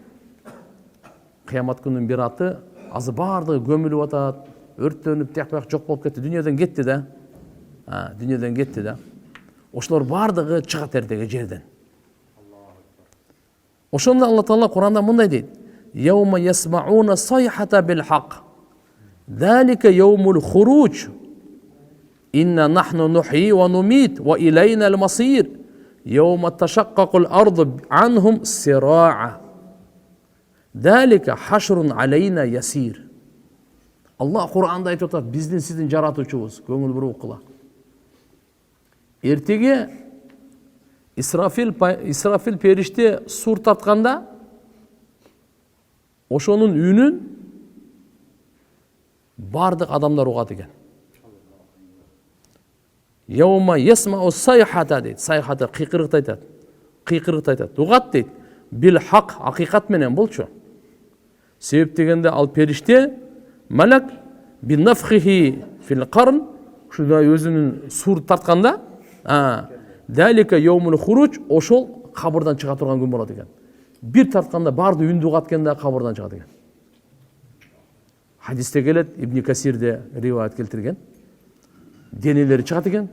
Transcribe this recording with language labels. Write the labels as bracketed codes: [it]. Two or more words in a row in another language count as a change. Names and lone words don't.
[ky] Кыямат күнүнүн бир аты азыр бардыгы көмүлүп атат, өрттөнүп, тияк жок болуп кетти, дүйнөдөн кетти да. Дүйнөдөн кетти да. Ошолор бардыгы чыгат эртеге жерден. Ошондо Алла Таала Куранда мындай дейт: [ar] يوم يسمعون الصيحة بالحق. ذلك يوم الخروج. إنا نحن نحيي ونميت وإلينا المصير. يوم تشقق الأرض عنهم سراعا. ذلك حشر علينا يسير. [ky] Аллах Куранда айтып атат, биздин сиздин жаратуучубуз, көңүл буруп кыла. Эртеге Исрафил периште сур тартканда ошонун үнүн бардык адамдар угат экен. [ar] يوم يسمعون الصيحة дейт. [ky] Сайхата кыйкырыкты айтат. Кыйкырыкты айтат. Угат дейт. [ar] بالحق, [ky] акыйкат менен болчу. Себеп дегенде ал периште [ar] ملك بنفخه في القرن, [ky] ушундай өзүнүн сур тартканда, [ar] ذلك يوم الخروج, [ky] ошол кабырдан чыга турган күн болот экен. Бир тартканда барды үндү угат экенде кабырдан чыгат экен. Хадисте келет, Ибн Касирде риваят келтирген. Денелери чыгат экен.